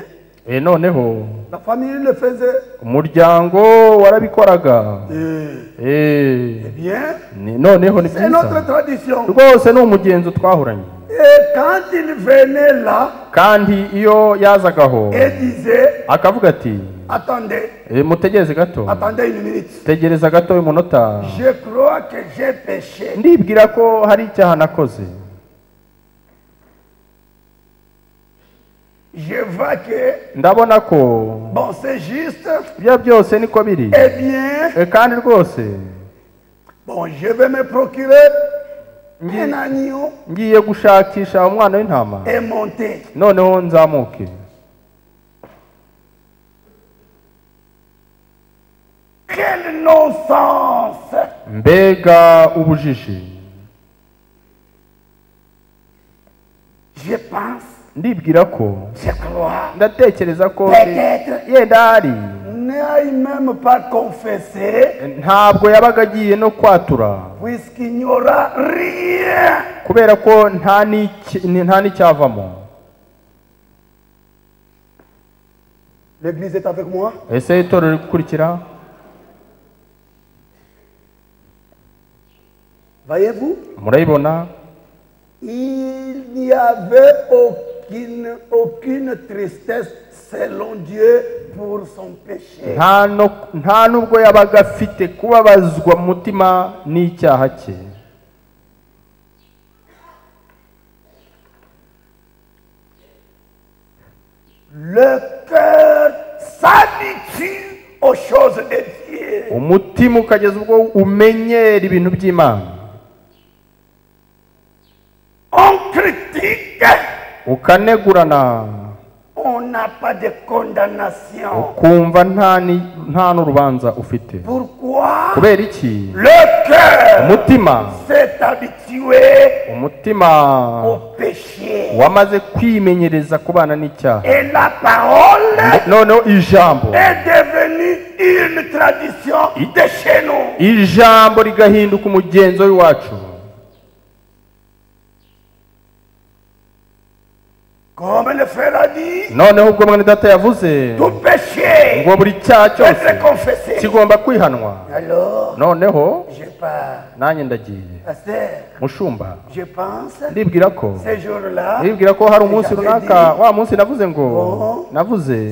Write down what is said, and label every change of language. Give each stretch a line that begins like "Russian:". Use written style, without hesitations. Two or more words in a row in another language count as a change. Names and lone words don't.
Kinyarwanda: noneho
French: la famille le faisait.
Kinyarwanda: umuryango warabikoraga.
French: Eh bien,
Kinyarwanda: noneho ni
French: c'est notre
Kinyarwanda: byiza
French: tradition.
Kinyarwanda: rwose, ni umugenzo twahoranye.
French: Et quand il venait là
Kinyarwanda: kandi iyo yazagaho
French: et disait,
Kinyarwanda: akavuga ati
French: attendez,
Kinyarwanda: mutegereze gato,
French: attendez une minute.
Kinyarwanda: tegereza gato y'umunota,
French: Je crois que j'ai péché.
Kinyarwanda: ndibwira ko hari icyaha nakoze.
French: Je vois que,
Kinyarwanda: ndabona ko
French: bon, c'est juste.
Kinyarwanda: ibyo byose niko biri.
French: Eh bien,
Kinyarwanda: kandi rwose
French: bon, je vais me procurer un agneau
Kinyarwanda: ngiye gushakisha umwana w'intama,
French: et monter.
Kinyarwanda: noneho nzamuke.
French: Quel non-sens!
Kinyarwanda: mbega ubujiji.
French: Je pense,
Kinyarwanda: ndibwira ko,
French: je crois,
Kinyarwanda: ndatekereza ko
French: peut-être
Kinyarwanda: yenda hari
French: n'a même pas confessé,
Kinyarwanda: ntabwo yabaga agiye no kwatura,
French: puisqu'il n'y aura rien.
Kinyarwanda: kubera ko nta n'icyavamo.
French: L'église est avec moi.
Kinyarwanda: ese itorero riri gukurikira?
French: Voyez-vous,
Kinyarwanda: murayibona?
French: il n'y avait aucune tristesse selon Dieu pour son péché.
Kinyarwanda: nta nubwo yabaga afite kubabazwa mu mutima n'icyaha cye.
French: Le cœur s'habitue aux choses de Dieu.
Kinyarwanda: umutima ukageza ubwo umenyera ibintu by'Imana.
French: On critique,
Kinyarwanda: ukanegurana,
French: on n'a pas de condamnation.
Kinyarwanda: ukumva nta n'urubanza ufite.
French: Pourquoi?
Kinyarwanda: kubera iki?
French: Le cœur
Kinyarwanda: umutima
French: s'est habitué
Kinyarwanda: umutima
French: au péché.
Kinyarwanda: wamaze kwimenyereza kubana n'icyaha.
French: Et la parole
Kinyarwanda: noneho ijambo
French: est devenue une tradition de chez nous.
Kinyarwanda: ijambo rigahinduka umugenzo w'iwacu.
French: Comme le frère a dit,
Kinyarwanda: noneho ubwo mwene data yavuze
French: tout péché
Kinyarwanda: ngo buri cyaha
French: peut être
Kinyarwanda: cyose
French: confessé.
Kinyarwanda: kigomba kwihanwa.
French: Alors,
Kinyarwanda: noneho
French: je pars.
Kinyarwanda: nanjye ndagiye.
French: Pasteur,
Kinyarwanda: mushumba,
French: je pense,
Kinyarwanda: ndibwira ko hari umunsi runaka, wa munsi navuze ngo navuze